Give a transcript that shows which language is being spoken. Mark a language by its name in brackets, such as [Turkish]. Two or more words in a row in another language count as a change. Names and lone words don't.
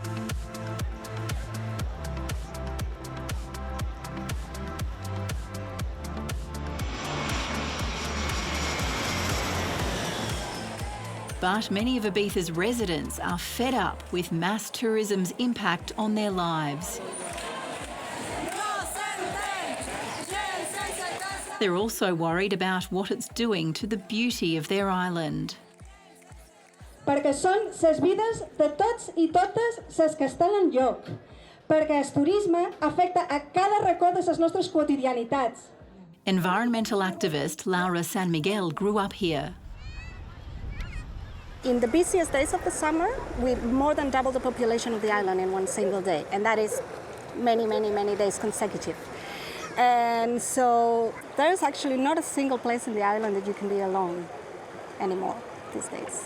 [English] But many of Ibiza's residents are fed up with mass tourism's impact on their lives. They're also worried about what it's doing to the beauty of their island. [Catalan] Perquè són les vides de tots i totes les que estan en lloc, perquè el turisme afecta a cada racó de les nostres quotidianitats. [English] Environmental activist Laura San Miguel grew up here. In the busiest days of the summer, we more than double the population of the island in one single day, and that is many, many, many days consecutive. And so there's actually not a single place in the island that you can be alone anymore these days.